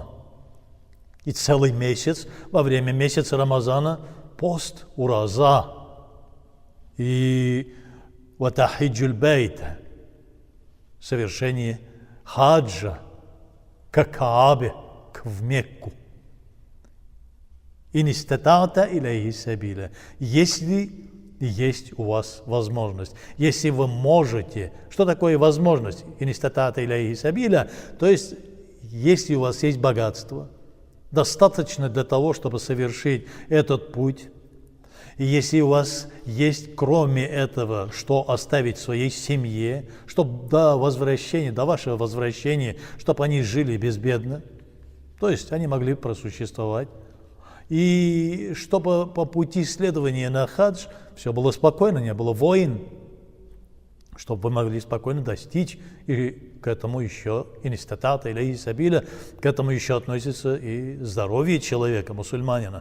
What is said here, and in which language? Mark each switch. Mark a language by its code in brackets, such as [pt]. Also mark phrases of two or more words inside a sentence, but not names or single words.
[ru] И целый месяц, во время месяца Рамазана, пост, ураза. [ar] И وحج البيت. [ru] Совершение хаджа к Каабе, в Мекку. [ar] من استطاع إليه سبيلا. [ru] Если есть у вас возможность, если вы можете. Что такое возможность? [ar] من استطاع إليه سبيلا, [ru] то есть если у вас есть богатство, достаточно для того, чтобы совершить этот путь. И если у вас есть, кроме этого, что оставить своей семье, чтобы до вашего возвращения, чтобы они жили безбедно, то есть они могли просуществовать, и чтобы по пути следования на хадж все было спокойно, не было войн, чтобы вы могли спокойно достичь, и к этому еще [ar] من استطاع إليه سبيلا, [ru] к этому еще относится и здоровье человека, мусульманина.